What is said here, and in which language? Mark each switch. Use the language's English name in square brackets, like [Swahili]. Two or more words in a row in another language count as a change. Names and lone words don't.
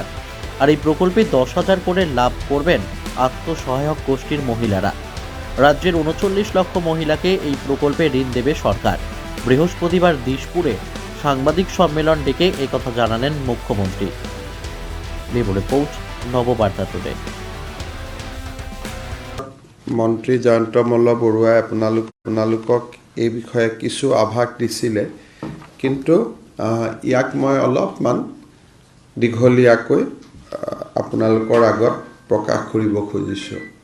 [Bangla] আর এই প্রকল্পে 10,000 করে লাভ করবেন আত্মসহায়ক গোষ্ঠীর মহিলারা। রাজ্যের 39 লক্ষ মহিলাকে এই প্রকল্পে ঋণ দেবে সরকার। বৃহস্পতিবার দিশপুরে সাংবাদিক সম্মেলন ডেকে একথা জানালেন মুখ্যমন্ত্রী। ব্যুরো রিপোর্ট, নববার্তা টুডে। [Assamese] মন্ত্ৰী জয়ন্ত মল্ল বৰুৱাই আপোনালোকক এই বিষয়ে কিছু আভাস দিছিলে, কিন্তু ইয়াক মই অলপমান দীঘলীয়াকৈ আপোনালোকৰ আগত প্ৰকাশ কৰিব খুজিছোঁ।